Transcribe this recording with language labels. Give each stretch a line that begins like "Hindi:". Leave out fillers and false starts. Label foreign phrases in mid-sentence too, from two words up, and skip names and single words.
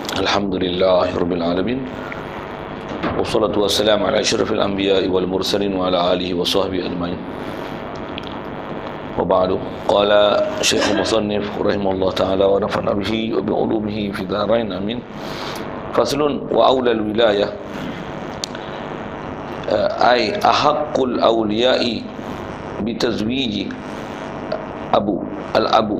Arabic: الحمد لله رب العالمين والصلاة والسلام على أشرف الأنبياء والمرسلين وعلى آله وصحبه أجمعين. وبعد قال الشيخ المصنف رحمه الله تعالى ونفعنا به وبعلومه في الدارين آمين. فصل وأولى الولاية أي أحق الأولياء بالتزويج أبو الأب.